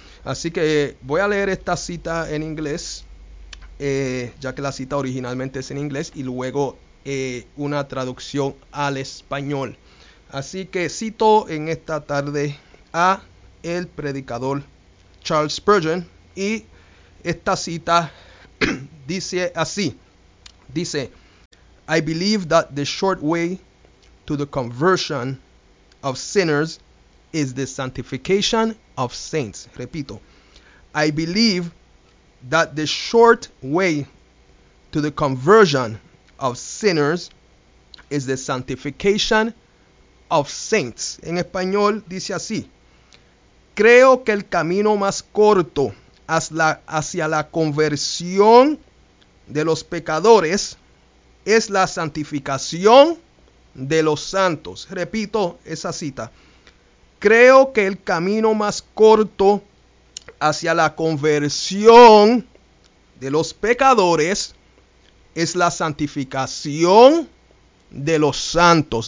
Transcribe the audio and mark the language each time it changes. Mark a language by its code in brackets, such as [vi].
[es] Así que voy a leer esta cita en inglés, ya que la cita originalmente es en inglés, y luego una traducción al español. Así que cito en esta tarde a el predicador Charles Spurgeon, y esta cita dice así. Dice: [en] I believe that the short way to the conversion of sinners is the sanctification of saints. [es] Repito. [en] I believe that the short way to the conversion of sinners is the sanctification of saints. [es] En español dice así: creo que el camino más corto hacia la conversión de los pecadores es la santificación de los santos. Repito esa cita. Creo que el camino más corto hacia la conversión de los pecadores es la santificación de los santos.